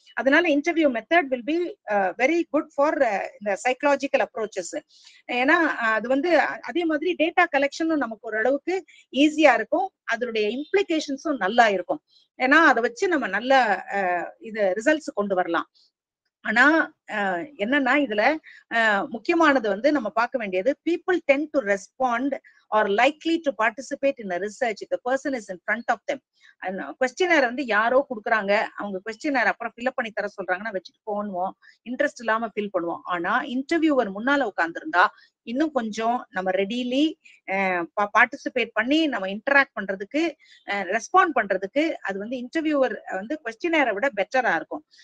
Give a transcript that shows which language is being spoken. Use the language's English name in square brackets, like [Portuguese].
[Tamil] அதனால [English] interview method will be very good for [Tamil] இந்த [English] Psychological approaches. [Tamil] ஏன்னா அது வந்து அதே மாதிரி டேட்டா கலெக்ஷனும் நமக்கு ஒரு அளவுக்கு ஈஸியா இருக்கும், அதனுடைய இம்ப்ளிகேஷன்ஸும் நல்லா இருக்கும். ஏன்னா அதை வச்சு நம்ம நல்ல இது ரிசல்ட்ஸ் கொண்டு வரலாம். ஆனா என்னன்னா இதுல முக்கியமானது வந்து நம்ம பார்க்க வேண்டியது, [English] people tend to respond or likely to participate in a research if the person is in front of them. [Tamil] Questionnaire வந்து யாரோ கொடுக்குறாங்க, அவங்க கொஸ்டினர் அப்புறம் ஃபில்அப் பண்ணி தர சொல்றாங்கன்னா வச்சுட்டு போனுவோம், இன்ட்ரெஸ்ட் இல்லாம ஃபீல் பண்ணுவோம். ஆனா இன்டர்வியூவர் முன்னால உட்கார்ந்துருந்தா இன்னும் கொஞ்சம் நம்ம ரெடிலி பார்ட்டிசிபேட் பண்ணி நம்ம இன்டராக்ட் பண்றதுக்கு ரெஸ்பாண்ட் பண்றதுக்கு அது வந்து இன்டர்வியூவர் வந்து கொஸ்டினரை விட பெட்டரா இருக்கும்.